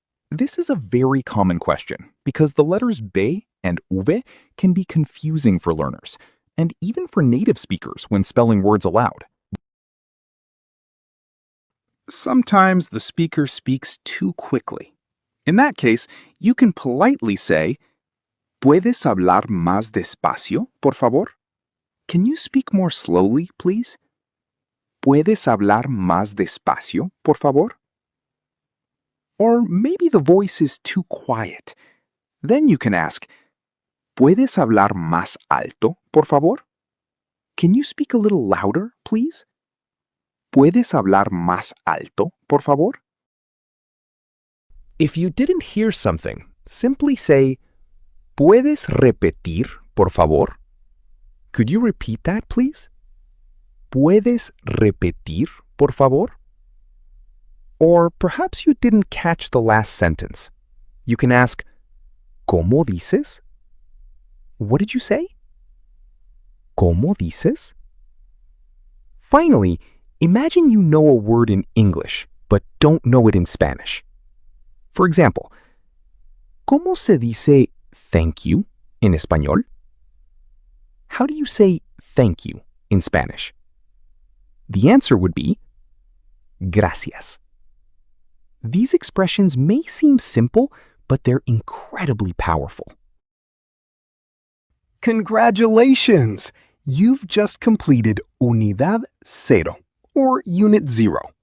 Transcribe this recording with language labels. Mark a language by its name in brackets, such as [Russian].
[English] This is a very common question because the letters B and V can be confusing for learners, and even for native speakers when spelling words aloud. Sometimes the speaker speaks too quickly. In that case, you can politely say, [Spanish] ¿Puedes hablar más despacio, por favor? [English] Can you speak more slowly, please? [Spanish] ¿Puedes hablar más despacio, por favor? [English] Or maybe the voice is too quiet. Then you can ask, [Spanish] ¿Puedes hablar más alto, por favor? [English] Can you speak a little louder, please? [Spanish] ¿Puedes hablar más alto, por favor? [English] If you didn't hear something, simply say, [Spanish] ¿Puedes repetir, por favor? [English] Could you repeat that, please? [Spanish] ¿Puedes repetir, por favor? [English] Or perhaps you didn't catch the last sentence. You can ask, [Spanish] ¿Cómo dices? [English] What did you say? ¿Cómo dices? Finally, imagine you know a word in English, but don't know it in Spanish. [Spanish] For example, ¿Cómo se dice [English] thank you in [Spanish] español? [English] How do you say thank you in Spanish? The answer would be gracias. These expressions may seem simple, but they're incredibly powerful. Congratulations! You've just completed Unidad Cero, or Unit 0.